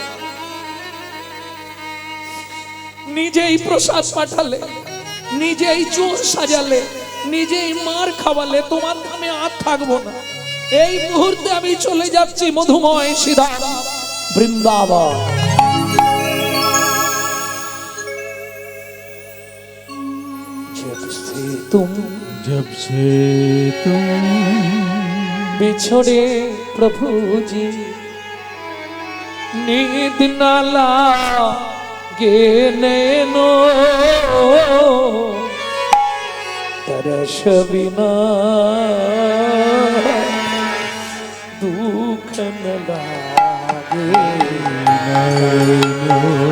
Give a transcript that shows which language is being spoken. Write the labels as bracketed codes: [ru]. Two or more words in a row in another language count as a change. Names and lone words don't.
[bn] নিজেই প্রসাদ পাঠালে, নিজেই চোর সাজালে, নিজেই মার খাওয়ালে, তোমার নামে আর থাকবো না। এই মুহূর্তে আমি চলে যাচ্ছি মধুময় সিধাম বৃন্দাবন। [hi] जब से तुम बिछड़े प्रभु जी, नींद न लागे नैनो, तरस बिना दुख न लागे नैनो।